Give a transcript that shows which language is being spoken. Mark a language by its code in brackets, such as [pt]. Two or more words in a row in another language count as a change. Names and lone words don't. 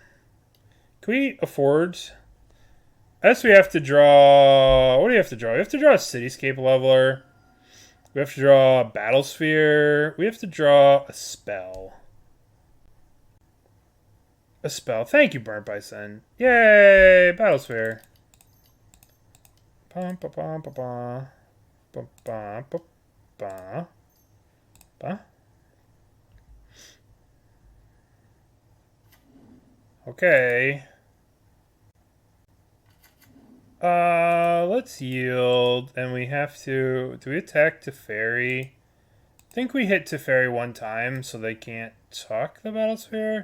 [en] Can we afford... I guess we have to draw... What do we have to draw? We have to draw a Cityscape Leveler. We have to draw a Battlesphere. We have to draw a spell. A spell. Thank you, Burnt Bison. Yay! Battlesphere. Bum, ba, bum, ba, ba. Bum, ba, ba, ba. Ba. Okay. Let's yield, and we have to... Do we attack Teferi? I think we hit Teferi one time, so they can't tuck the Battlesphere.